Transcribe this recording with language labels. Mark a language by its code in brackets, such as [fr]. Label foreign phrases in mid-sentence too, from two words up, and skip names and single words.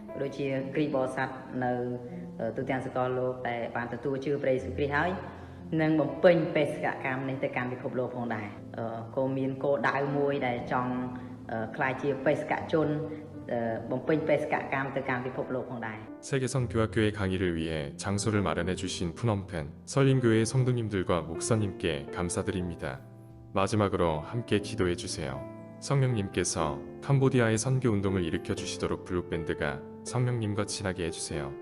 [km] ដូចជាគ្រីស្ទបរិស័ទនៅទូទាំងសកលលោកតែបានទទួលជឿព្រះយេស៊ូវគ្រីស្ទហើយនឹងបំពេញបេសកកម្មនេះទៅកាន់ពិភពលោកផងដែរក៏មានគោលដៅមួយដែលចង់ខ្លាយជាបេសកជនបំពេញបេសកកម្មទៅកាន់ពិភពលោកផងដែរ [ko] 세계성 교학교의 강의를 위해 장소를 마련해 주신 푸놈펜 설림교회 성도님들과 목사님께 감사드립니다. 마지막으로 함께 기도해 주세요. 성령님께서 캄보디아의 선교 운동을 일으켜 주시도록 블록밴드가 성령님과 친하게 해주세요.